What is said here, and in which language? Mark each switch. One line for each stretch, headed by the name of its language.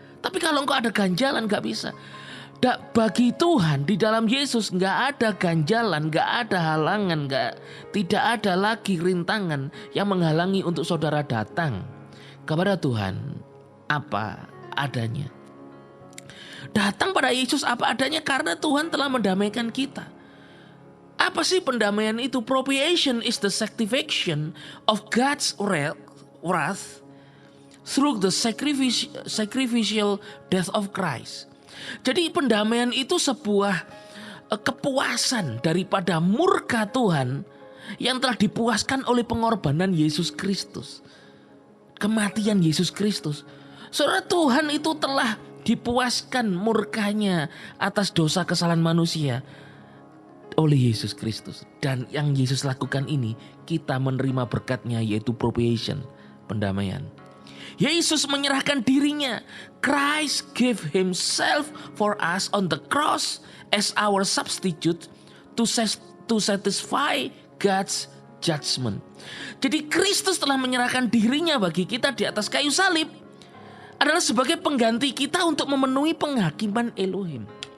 Indonesian: Tapi kalau engkau ada ganjalan, gak bisa. Bagi Tuhan di dalam Yesus gak ada ganjalan, gak ada halangan, tidak ada lagi rintangan yang menghalangi untuk saudara datang kepada Tuhan apa adanya. Datang pada Yesus apa adanya karena Tuhan telah mendamaikan kita. Apa sih pendamaian itu?
English: Propitiation is the sanctification of God's wrath through the sacrificial death of Christ.
Indonesian: Jadi pendamaian itu sebuah kepuasan daripada murka Tuhan yang telah dipuaskan oleh pengorbanan Yesus Kristus. Kematian Yesus Kristus. Saudara, Tuhan itu telah dipuaskan murkanya atas dosa kesalahan manusia oleh Yesus Kristus. Dan yang Yesus lakukan ini, kita menerima berkatnya, yaitu propitiation, pendamaian. Yesus menyerahkan dirinya.
English: Christ gave himself for us on the cross as our substitute to satisfy God's judgment.
Indonesian: Jadi Kristus telah menyerahkan dirinya bagi kita di atas kayu salib adalah sebagai pengganti kita untuk memenuhi penghakiman Elohim.